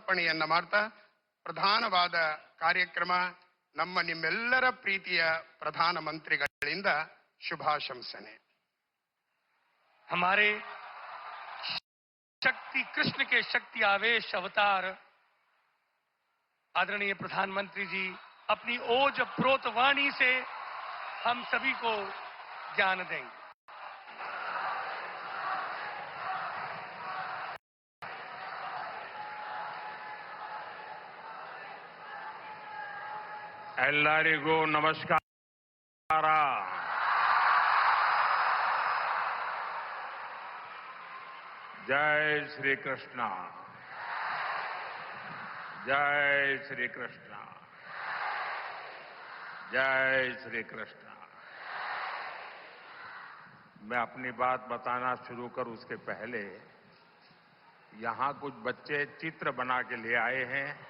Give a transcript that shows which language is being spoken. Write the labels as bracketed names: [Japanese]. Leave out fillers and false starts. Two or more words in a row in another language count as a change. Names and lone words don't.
[Kannada] ಲೋಕಾರ್ಪಣೆಯನ್ನ ಮಾಡ್ತಾ ಪ್ರಧಾನವಾದ ಕಾರ್ಯಕ್ರಮ ನಮ್ಮ ನಿಮ್ಮೆಲ್ಲರ ಪ್ರೀತಿಯ ಪ್ರಧಾನಮಂತ್ರಿಗಳಿಂದ ಶುಭಾಶಂಸನೆ. [Hindi] हमारे शक्ति कृष्ण के शक्ति आवेश अवतार आदरणीय प्रधानमंत्री जी अपनी ओज प्रोत वाणी से हम सभी को ज्ञान देंगे. [Kannada] ಎಲ್ಲರಿಗೂ ನಮಸ್ಕಾರ. [Hindi] जय श्री कृष्ण. जय श्री कृष्ण. जय श्री कृष्ण. मैं अपनी बात बताना शुरू करूं उसके पहले यहां कुछ बच्चे चित्र बना के ले आए हैं.